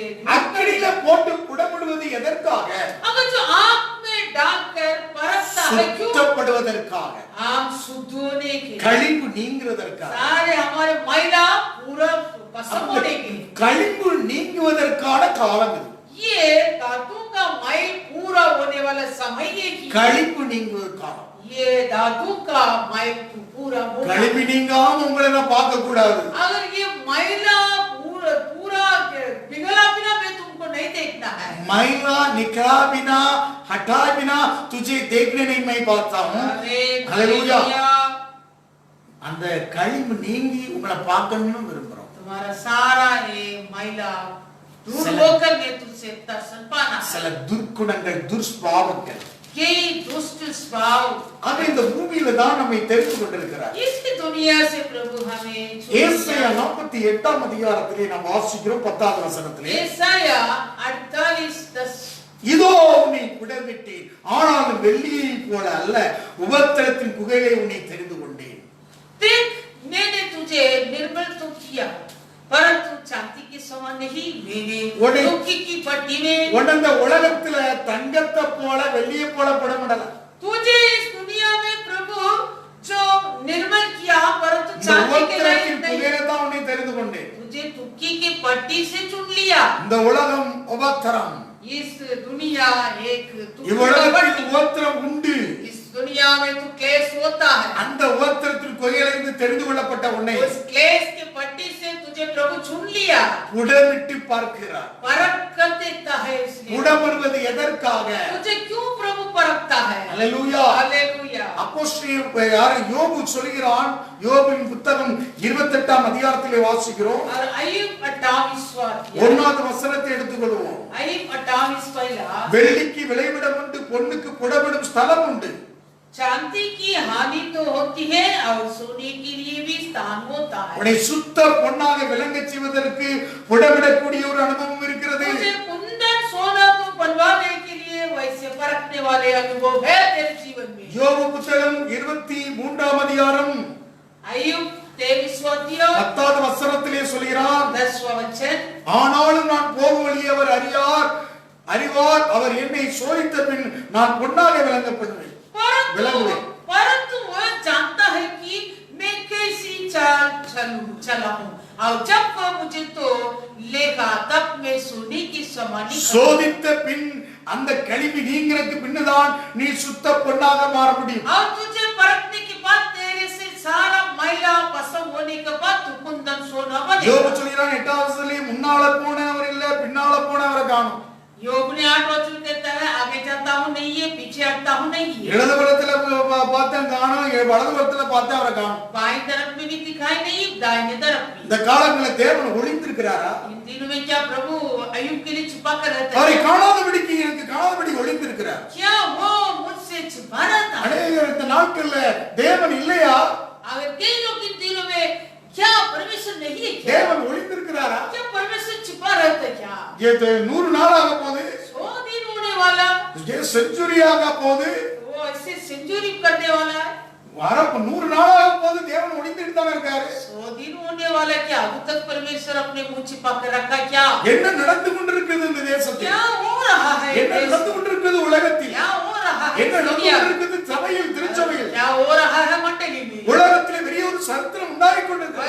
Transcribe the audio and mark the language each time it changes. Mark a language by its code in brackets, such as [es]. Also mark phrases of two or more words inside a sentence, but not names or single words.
[ta] அக்கினியில போட்டு புடமிடுவது எதற்காக? [hi] अगर जो आग में डालकर परखता है क्यों? [ta] சுத்தப்படுவதற்காக. [hi] हम शुद्ध होने के लिए, [ta] களிப்பு நீங்குவதற்காக. [hi] सारे हमारे मैला पूरा भस्म होने के लिए। [ta] களிப்பு நீங்குவதற்கான காலம் இது. [hi] ये धातु का मैल पूरा होने वाला समय है कि [ta] களிப்பு நீங்குவதற்காக. [hi] ये धातु का मैल पूरा होगा। [ta] களிப்பு நீங்காம உங்களை நான் பார்க்க கூடாது. [hi] अगर ये मैला पूरा पिघला बिना मैं तुमको नहीं देखना है। मैला निकला बिना हटा बिना तुझे देखने नहीं मैं पाता हूँ. हालेलुया. [ta] அந்த களிப்பு நீங்கி உங்களை பார்க்கணும்னு விரும்புறோம். [hi] तुम्हारा सारा ये मैला दूर होकर मैं तुझसे दर्शन पाना। [ta] சில துர்க்குணங்கள் துர்ஸ்வபாவங்கள் [hi] ये दुष्ट स्वभाव [ta] அது இந்த பூமியில தான் நம்மை தெரிந்து கொண்டிருக்கிறார். [hi] इसकी दुनिया से प्रभु हमें [ta] ஏசாயா 48ஆம் அதிகாரத்திலே நாம் வாசிக்கிறோம் 10வது வசனத்திலே. ஏசாயா 48:10 இதோ உன்னை புடமிட்டேன் ஆனாலும் வெள்ளியை போல அல்ல உபத்திரத்தின் குகையிலே உன்னை தெரிந்து கொண்டேன். [hi] देख मैंने तुझे निर्मल तो किया परंतु चांदी के समान नहीं। मैंने धोखे की पट्टी में [ta] உடந்த உலகத்துல தங்கத்தை போல வெள்ளியை போல புடமிடல. [hi] तुझे इस दुनिया में प्रभु जो निर्मल किया परंतु चांदी के लायक नहीं। [ta] குகையிலே தான் உன்னை தெரிந்து கொண்டேன். [hi] तुझे धोखे की पट्टी से चुन लिया। [ta] இந்த உலகம் உபத்திரம். [hi] इस दुनिया एक [ta] இவ்வுலகத்தில் உபத்திரம் உண்டு. [hi] इस दुनिया में तो क्लेश होता है। [ta] அந்த உபத்திரத்தின் குகையிலிருந்து தெரிந்து கொள்ளப்பட்ட உன்னை [hi] उस क्लेश के पट्टी से तुझे प्रभु चुन लिया। [ta] புடமிட்டு பார்க்கிறார். [hi] परख कर देखता है। इसलिए [ta] புடமிடுவது எதற்காக? [hi] तुझे क्यों प्रभु परखता है? हालेलूया. हालेलूया। [ta] அப்போஸ்தலன் யார் யோபு சொல்கிறான். யோபின் புத்தகம் 28ஆம் அதிகாரத்திலே வாசிக்கிறோம். [hi] और अय्यूब 28वां [ta] 1வது வசனத்தை எடுத்துக்கொள்வோம். [hi] अय्यूब 28 पहला [ta] வெள்ளிக்கு விளைவிடம் உண்டு பொன்னுக்கு புடமிடும் ஸ்தலம் உண்டு. [hi] चांदी की हानि तो होती है और सोने के लिए भी स्थान होता है। [ta] உன்னை சுத்த பொன்னாக விளங்கச் செய்வதற்கு புடமிடக்கூடிய ஒரு அனுபவம் இருக்கிறது. [hi] तुझे कुंदन सोना तो बनवाने के लिए वैसे परखने वाले अनुभव है तेरे जीवन में। [ta] யோபு புத்தகம் 23ஆம் அதிகாரம் [hi] अय्यूब 23वां अध्याय [ta] 10வது வசனத்திலே சொல்கிறார். [hi] 10वां वचन। [ta] ஆனாலும் நான் போகும் வழியை அவர் அறிவார் அவர் என்னை சோதித்த பின் நான் பொன்னாக விளங்கப்படுவேன். [hi] परंतु वह जानता है कि मैं कैसी चाल चला हूँ और जब वह मुझे तो लेगा तब मैं सोने की समानी [ta] சோதித்த பின் அந்த கழிவு நீங்கிறதுக்கு பின்னதான் நீ சுத்த பொன்னாக மாற முடியும். [hi] और तुझे परखने के बाद तेरे से सारा मैला भस्म होने के बाद तू कुंदन सोना बनेगा। [ta] யோபு சொல்கிறான் 8வது வசனத்திலே முன்னால போனவர் இல்ல பின்னால போனவரை காணோம். [hi] योग ने 8 वचन कहता है आगे जाता हूँ नहीं है पीछे हटता हूँ नहीं है। [ta] இடது புறத்துல பார்த்தேன் காணோம் வலது புறத்துல பார்த்தேன் அவரை காணோம். [hi] बाएं तरफ में भी दिखाई नहीं दाहिने तरफ भी। [ta] இந்த காலங்களில் தேவன் ஒளிந்திருக்கிறாரா? [hi] इन दिनों में क्या प्रभु अय्यूब के लिए छुपा कर रहता [ta] அவரை [hi] है? [ta] காணாதபடிக்கு எனக்கு காணாதபடி ஒளிந்திருக்கிறார். [hi] क्या वो मुझसे छुपा रहता है? [ta] அநேகர் இந்த நாட்கள்ல தேவன் இல்லையா? [hi] अगर कई लोग इन दिनों में क्या परमेश्वर नहीं है [ta] ये 100 நாள் ஆக போகுது, [hi] 100 दिन होने वाला, [ta] ये सेंचुरी ஆக போகுது, [hi] वो ऐसे सेंचुरी करने वाला है। [ta] 100 நாள் ஆக போகுது, தேவன் ஒளிந்துட்டு தான் இருக்காரு. [hi] 100 दिन होने वाला है, क्या अभी तक परमेश्वर अपने मुंह छिपा कर रखा क्या? [ta] என்ன நடந்து கொண்டிருக்கிறது இந்த தேசத்தில்? [hi] क्या हो रहा है [ta] என்ன நடந்து கொண்டிருக்கிறது உலகத்தில்? [hi] क्या हो रहा है [ta] என்ன நடந்து [hi] दुनिया में? [ta] கொண்டிருக்கிறது சபையில், திருச்சபையில்? [hi] क्या हो रहा है मंडली में? [ta] உலகத்தில் பெரிய ஒரு சரித்திரம் உண்டாகிக் கொண்டிருக்கிறது.